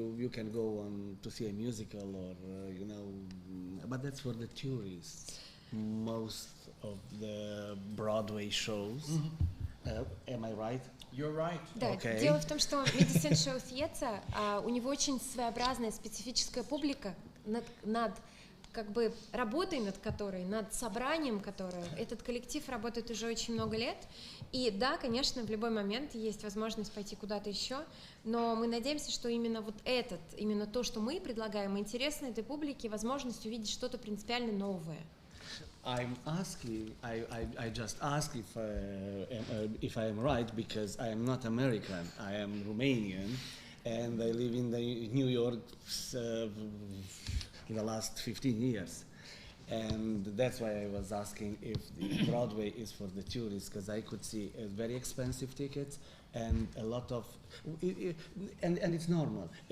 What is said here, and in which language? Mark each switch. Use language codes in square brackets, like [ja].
[en] You can go on to see a musical, or you know, but that's for the tourists. Most of the Broadway shows. Am I right? You're right. [ru] Да, [en] Okay. [ru] дело в том, что Medicine Show Theater, у него очень своеобразная специфическая публика, над как бы работой над которой, над собранием которой этот коллектив работает уже очень много лет. И да, конечно, в любой момент есть возможность пойти куда-то еще, но мы надеемся, что именно вот именно то, что мы предлагаем, интересно этой публике, возможность увидеть что-то принципиально новое. [en] I'm asking. I just ask if I am right, because I am not American. I am Romanian, and I live in New York in the last 15 years, and that's why I was asking if the Broadway is for the tourists, because I could see very expensive tickets and a lot of, and it's normal.